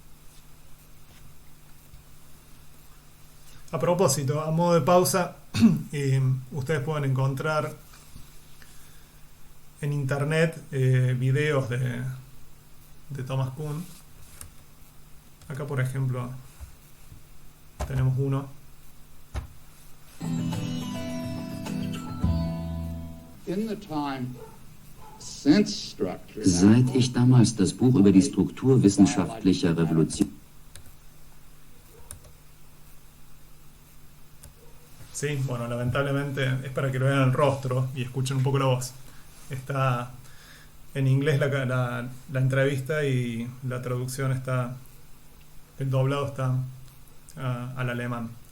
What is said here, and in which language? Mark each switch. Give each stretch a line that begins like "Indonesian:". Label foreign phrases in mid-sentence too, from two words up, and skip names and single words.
Spanish: A propósito, a modo de pausa, ustedes pueden encontrar en internet videos de Thomas Kuhn. Acá, por ejemplo, tenemos uno.
English: In the time
German: Seit ich damals das Buch über die Struktur wissenschaftlicher Revolution...
Spanish: Sí, bueno, lamentablemente es para que lo vean el rostro y escuchen un poco la voz. Está en inglés la entrevista y la traducción está, el doblado está al alemán.